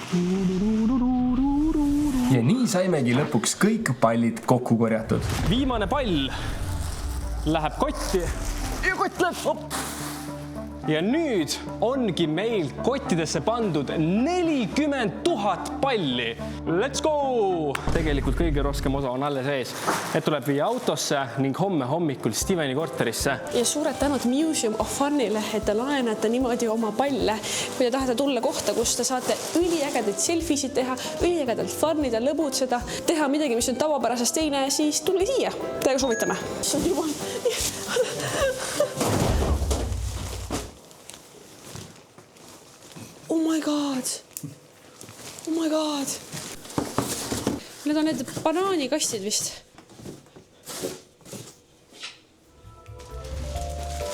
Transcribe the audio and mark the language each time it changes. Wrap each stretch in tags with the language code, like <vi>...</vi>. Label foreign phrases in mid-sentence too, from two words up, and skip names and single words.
<et>Ja nii saimegi lõpuks kõik pallid kokku korjatud. Viimane pall läheb kotti ja kott läheb hopp. Ja nüüd ongi meil kottidesse pandud 40 000 palli.</et> <en>Let's go!</en> <et>Tegelikult kõige raskem osa on alles ees. Et tuleb viia autosse ning homme hommikul Steveni korterisse. Ja suured tänud</et> <en>Museum of Fun'ile,</en> <et>et te laenate niimoodi oma palle. Kui te tahate tulla kohta, kus te saate üliägedaid selfisid teha, üliägedalt fun'ida, lõbutseda, teha midagi, mis on tavapärasest teine, siis tulge siia. Täiega soovitame. See on jumal.</et> <en>Oh my god. Oh my god.</en> <et>Need on need banaanikastid vist.</et>